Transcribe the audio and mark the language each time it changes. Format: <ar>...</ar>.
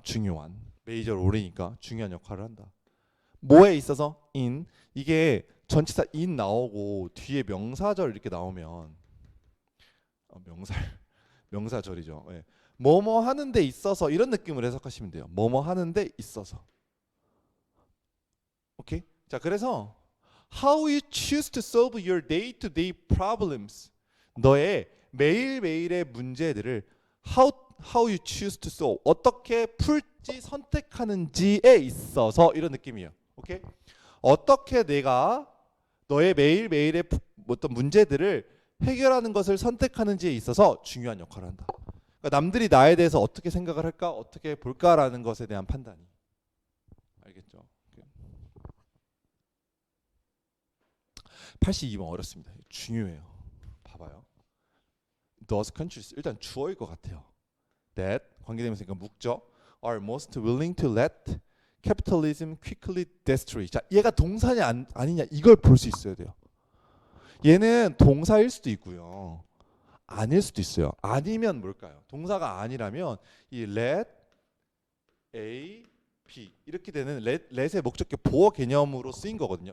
<ko>중요한 메이저 롤이니까 중요한 역할을 한다. 뭐에 있어서 in 이게 전치사 in 나오고 뒤에 명사절 이렇게 나오면 명사절이죠. 예. 뭐뭐 하는 데 있어서 이런 느낌으로 해석하시면 돼요. 뭐뭐 하는 데 있어서. 오케이? 자, 그래서</ko> <en>how you choose to solve your day-to-day problems.</en> <ko>너의 매일매일의 문제들을</ko> <en>how you choose to solve.</en> <ko>어떻게 풀지 선택하는지에 있어서 이런 느낌이에요. 오케이? 어떻게 내가 너의 매일매일의 어떤 문제들을 해결하는 것을 선택하는지에 있어서 중요한 역할을 한다. 그러니까 남들이 나에 대해서 어떻게 생각을 할까, 어떻게 볼까라는 것에 대한 판단이. 알겠죠? 82번 어렵습니다. 중요해요. 봐봐요. Those countries 일단 주어일 것 같아요. That 관계대명사니까 묵죠.</ko> <en>Are most willing to let capitalism quickly destroy.</en> <ko>자, 얘가 동사냐 아니냐 이걸 볼 수 있어야 돼요. 얘는 동사일 수도 있고요. 아닐 수도 있어요. 아니면 뭘까요? 동사가 아니라면 이 let A B 이렇게 되는 let의 목적격 보어 개념으로 쓰인 거거든요.</ko>